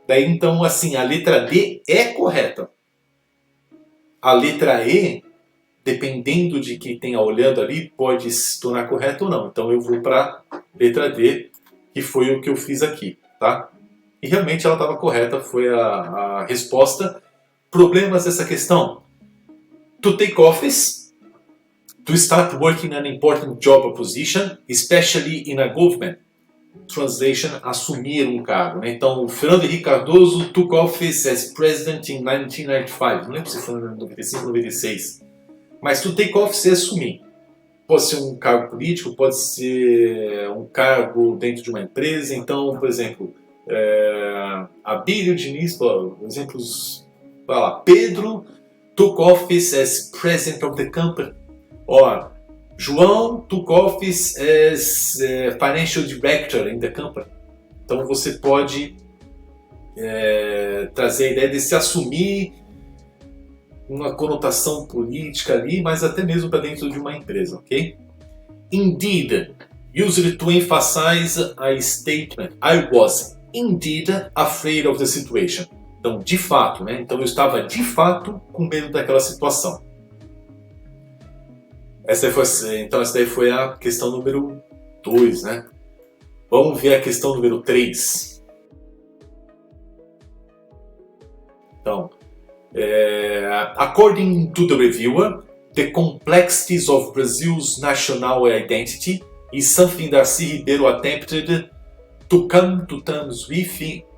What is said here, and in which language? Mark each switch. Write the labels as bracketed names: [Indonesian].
[Portuguese] Daí então, assim, a letra D é correta. A letra E, dependendo de quem tenha olhando ali, pode se tornar correta ou não. Então eu vou para a letra D, que foi o que eu fiz aqui, tá? E realmente ela estava correta, foi a resposta. Problemas dessa questão. [English] To take office, to start working an important job or position, especially in a government. [Portuguese] Translation, assumir um cargo. Né? Então, o Fernando Henrique Cardoso [English] took office as president in 1995. [Portuguese] Não lembro se foi em 95 ou 96. Mas [English] to take office [Portuguese] é assumir. Pode ser um cargo político, pode ser um cargo dentro de uma empresa. Então, por exemplo, [English] Abílio Diniz, [Portuguese] exemplos, vai lá, [English] Pedro took office as president of the company. João took office as financial director in the company. [Portuguese] Então você pode trazer a ideia de se assumir uma conotação política ali, mas até mesmo para dentro de uma empresa, ok? [English] Indeed, used to emphasize a statement. I was indeed afraid of the situation. [Portuguese] Então, de fato, né? Então eu estava de fato com medo daquela situação. Essa daí foi a questão número 2, né? Vamos ver a questão número 3. Então, [English] according to the reviewer, the complexities of Brazil's national identity is something Darcy Ribeiro attempted to come to terms with.